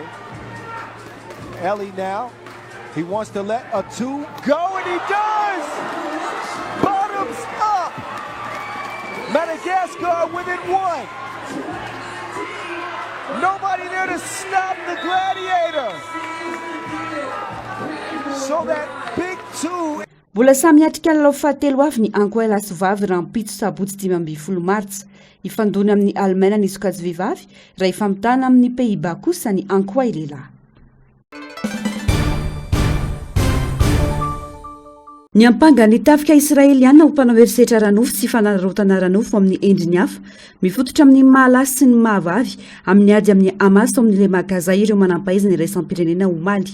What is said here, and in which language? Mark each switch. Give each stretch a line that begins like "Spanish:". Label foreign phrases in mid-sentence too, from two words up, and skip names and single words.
English: Ellie now, he wants to let a 2 go, and he does! Bottoms up! Madagascar within 1. Nobody there to stop the gladiator. So that big 2...
Malagasy: Mbola samy atrika lalao fahatelo avy ny ankoay lasy vavy rampitso sabotsy 12 Martsa. Ifandona amin'ny Allemagne ny sokajy vehivavy raha ifamitana amin'ny Pays-Bas kosa ny ankoay lehilahy. Ny ampangany tafika Israeliana ho mpanao herisetra ranofo sy fanarotana ranofo amin'ny endriny hafa mifototra amin'ny mahalasy sy ny mahavavy amin'ny ady amin'ny Hamas amin'ilay magaza ireo manampahaizana iraisam-pirenena omaly.